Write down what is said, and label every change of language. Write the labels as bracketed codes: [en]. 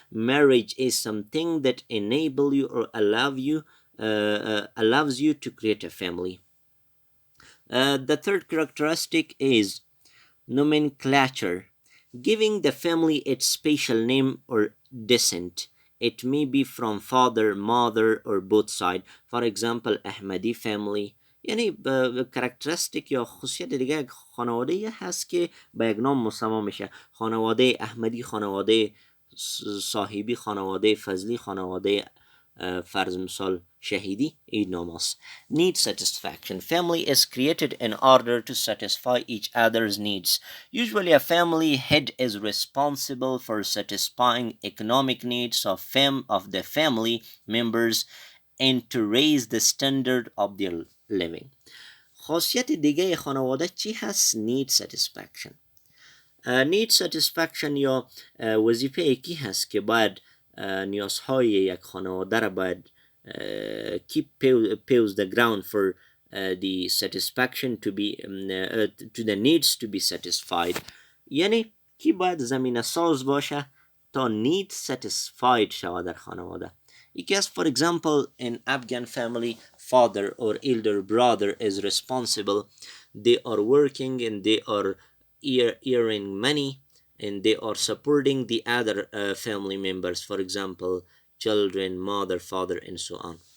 [en] Marriage is something that enable you or allows you to create a family. The third characteristic is nomenclature, giving the family its spatial name or descent. It may be from father, mother, or both side. For example, Ahmadi family. [fa] یعنی کرکترستیک یا خصوصیت دیگه یک خانواده هست که به یک نام مسما میشه. خانواده احمدی، خانواده صاحبی، خانواده فضلی، خانواده فرض مثال شهیدی. این نام است. [en] Need satisfaction. Family is created in order to satisfy each other's needs. Usually a family head is responsible for satisfying economic needs of the family members and to raise the standard of their living. [fa] خاصیت دیگه خانواده چی هست؟ [en] Need satisfaction. Need satisfaction [fa] یا وظیفه یکی هست که باید نیازهای یک خانواده را باید [en] keep paves the ground for the satisfaction to be to the needs to be satisfied. [fa] یعنی کی باید زمینه ساز باشه تا [en] need satisfied [fa] شود در خانواده. [en] Because for example in Afghan family, father or elder brother is responsible. They are working and they are earning money and they are supporting the other family members, for example children, mother, father, and so on.